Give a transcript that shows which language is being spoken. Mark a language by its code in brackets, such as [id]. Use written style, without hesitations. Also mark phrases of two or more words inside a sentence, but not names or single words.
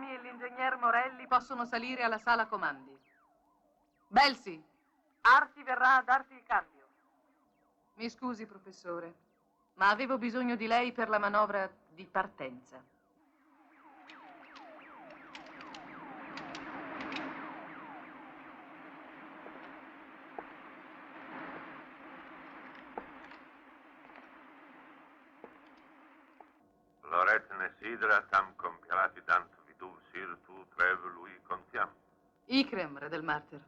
[it] l'ingegner Morelli possono salire alla sala comandi. Belsi, Arti verrà a darti il cambio. mi scusi, professore, ma avevo bisogno di lei per la manovra di partenza. Loretne sidra tam compialati dant viduv sir tu trev lui contiam. Ikrem, re del Martyr.